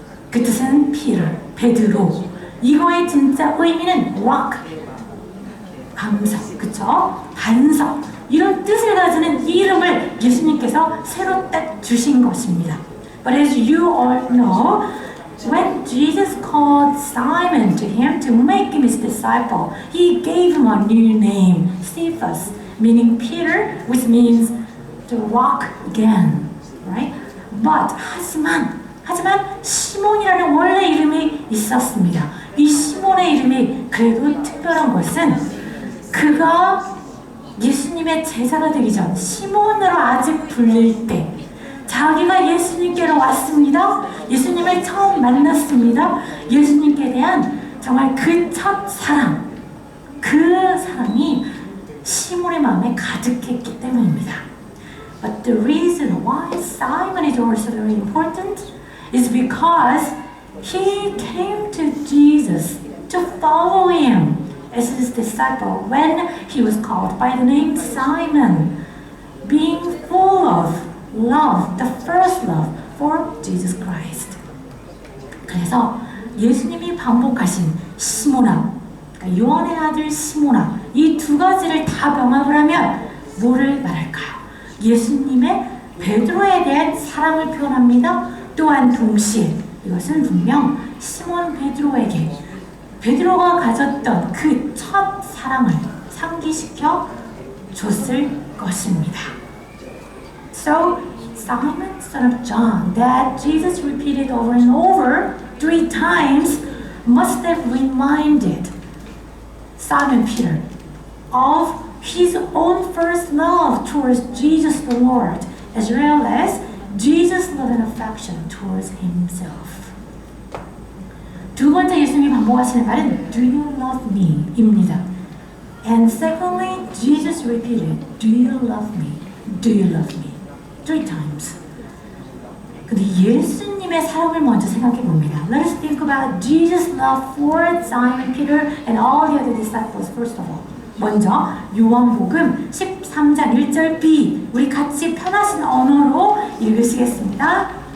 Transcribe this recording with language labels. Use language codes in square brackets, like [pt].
[ko] 그 뜻은 베드로. 이거의 진짜 의미는 rock, 강석, 그쵸? 반석. 이런 뜻을 가지는 이 이름을 예수님께서 새로 딱 주신 것입니다. [en] But as you all know, when Jesus called Simon to him to make him his disciple, he gave him a new name, Cephas, meaning Peter, which means to walk again, right? [ko] But 하지만 시몬이라는 원래 이름이 있었습니다. 이 시몬의 이름이 그래도 특별한 것은 그가 예수님의 제자가 되기 전 시몬으로 아직 불릴 때 자기가 예수님께로 왔습니다. 예수님을 처음 만났습니다. 예수님께 대한 정말 그 첫 사랑, 그 사랑이 시몬의 마음에 가득했기 때문입니다. [en] But the reason why Simon is also very important is because he came to Jesus to follow him as his disciple when he was called by the name Simon, being full of love, the first love for Jesus Christ. [ko] 그래서 예수님이 반복하신 시몬아, 그러니까 요한의 아들 시몬아, 이 두 가지를 다 병합을 하면 뭐를 말할까요? 예수님의 베드로에 대한 사랑을 표현합니다. 또한 동시에 이것은 분명 시몬 베드로가 가졌던 그 첫 사랑을 상기시켜 줬을 것입니다. [en] So, Simon, son of John, that Jesus repeated over and over 3 times, must have reminded Simon Peter of his own first love towards Jesus the Lord, as well as Jesus' love and affection towards himself. [ko] 두 번째 예수님이 반복하시는 말은 [en] Do you love me? [ko] 입니다. [en] And secondly, Jesus repeated Do you love me? Do you love me? 3 times. [ko] 근데 예수님의 사랑을 먼저 생각해 봅니다. [en] Let us think about Jesus' love for Simon Peter and all the other disciples first of all. [ko] 먼저 요한복음 13장 1절 B 우리 같이 편하신 언어로 읽으시겠습니다.